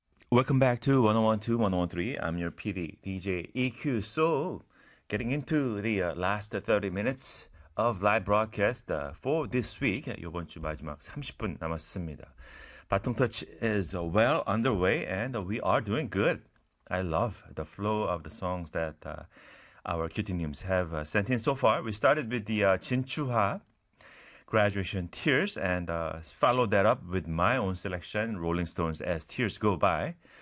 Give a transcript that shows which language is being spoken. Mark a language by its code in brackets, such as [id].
[en] Welcome back to 101.2, 101.3. I'm your PD DJ EQ. So, getting into the last 30 minutes of live broadcast for this week. [ko] 이번 주 마지막 30분 남았습니다. [en] Baton Touch is well underway and we are doing good. I love the flow of the songs that our QT-nims have sent in so far. We started with the Jinchuha Graduation Tears and followed that up with my own selection, Rolling Stones' As Tears Go By.